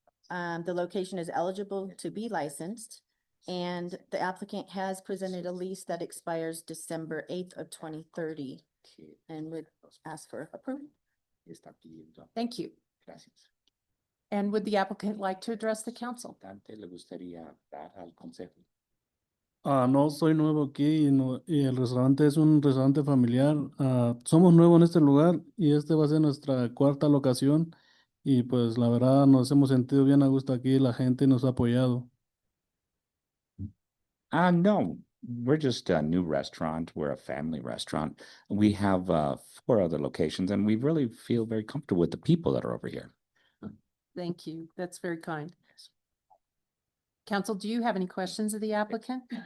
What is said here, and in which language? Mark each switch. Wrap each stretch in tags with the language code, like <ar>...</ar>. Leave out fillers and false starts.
<en>The location is eligible to be licensed, and the applicant has presented a lease that expires December 8th of 2030 and would ask for approval. Thank you. And would the applicant like to address the council?</en> <es>No, soy nuevo aquí y el restaurante es un restaurante familiar. Somos nuevos en este lugar y este va a ser nuestra cuarta locación y pues la verdad nos hemos sentido bien a gusto aquí, la gente nos ha apoyado.</es> <en>No, we're just a new restaurant. We're a family restaurant. We have 4 other locations and we really feel very comfortable with the people that are over here. Thank you. That's very kind. Council, do you have any questions of the applicant?</en>